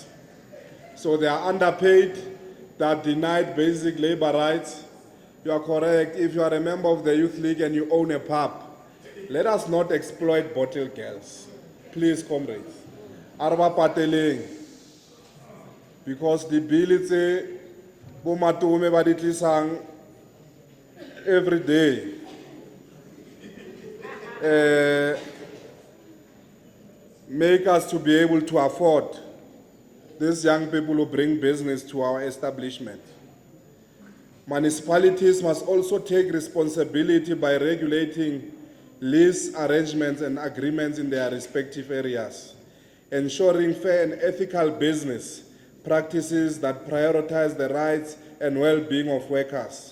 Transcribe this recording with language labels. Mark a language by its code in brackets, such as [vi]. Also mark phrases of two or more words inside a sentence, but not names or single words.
[en] So they are underpaid, they are denied basic labor rights. You are correct. If you are a member of the Youth League and you own a pub, let us not exploit bottle girls. Please, comrades. [st] Arba pateleng. [en] Because the bill is [st] bo matume ba di tlisang [en] every day. Make us to be able to afford these young people who bring business to our establishment. Municipalities must also take responsibility by regulating lease arrangements and agreements in their respective areas, ensuring fair and ethical business practices that prioritize the rights and well-being of workers.